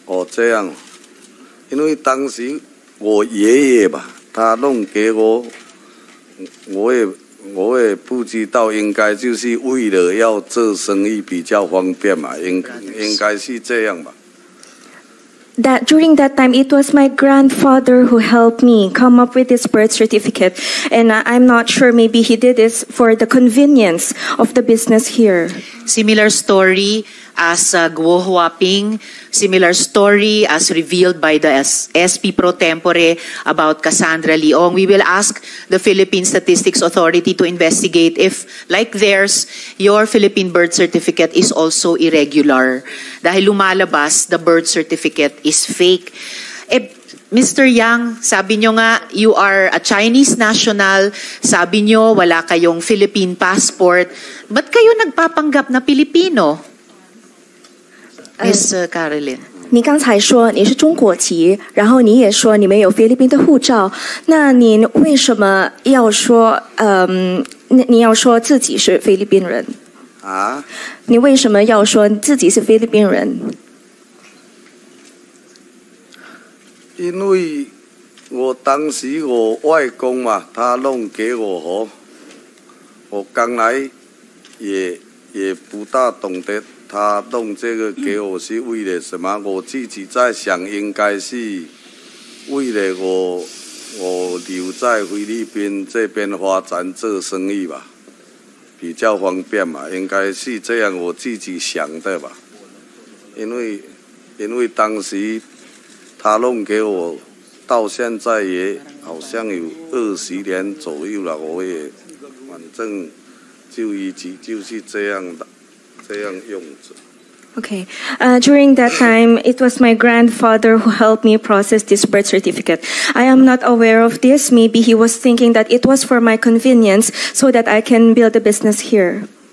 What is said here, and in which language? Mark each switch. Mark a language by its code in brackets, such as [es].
[zh] 这样，因为当时我爷爷吧，他弄给我，我也不知道，应该就是为了要做生意比较方便嘛，应该是这样吧。 [en] That during that time, it was my grandfather who helped me come up with this birth certificate, and I'm not sure. Maybe he did this for the convenience of the business here. Similar story as Guo Huaping. Similar story as revealed by the SP pro tempore about Cassandra Leong. We will ask the Philippine Statistics Authority to investigate if, like theirs, your Philippine birth certificate is also irregular. [tl] Dahil lumalabas, [en] the birth certificate is fake. Mr. Yang, [tl] sabi nyo nga, [en] you are a Chinese national. [tl] Sabi nyo, wala kayong Philippine passport. Ba't kayo nagpapanggap na Pilipino? [en] Miss Caroline. [zh] 你刚才说你是中国籍，然后你也说你没有菲律宾的护照，那您为什么要说你要说自己是菲律宾人？啊？你为什么要说自己是菲律宾人？因为我当时我外公嘛，他弄给我我刚来也不大懂得他弄这个给我是为了什么。我自己在想，应该是为了我留在菲律宾这边发展做生意吧，比较方便嘛，应该是这样我自己想的吧。因为当时他弄给我，到现在也好像有20年左右了，我也反正就一直就是这样的，这样用着。 [en] Okay. During that time, it was my grandfather who helped me process this birth certificate. I am not aware of this. Maybe he was thinking that it was for my convenience so that I can build a business here.